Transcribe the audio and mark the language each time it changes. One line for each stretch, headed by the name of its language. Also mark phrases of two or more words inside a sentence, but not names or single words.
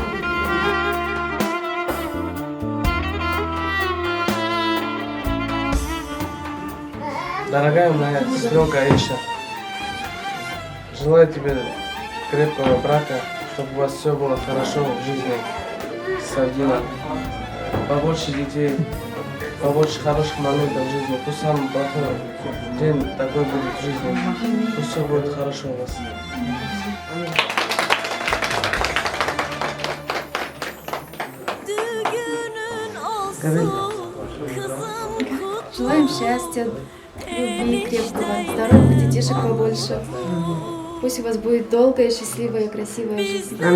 Russian: Дорогая моя сестренка Аиша, желаю тебе крепкого брака, чтобы у вас все было хорошо в жизни с Альдином. Побольше детей, побольше хороших моментов в жизни. Пусть самый плохой день такой будет в жизни. Пусть все будет хорошо у вас.
Turkish: Düğünün olsun, kızım kutlu.
Russian: Желаем счастья, любви крепкого, здоровых детишек побольше. Пусть у вас будет долгая, счастливая, красивая жизнь.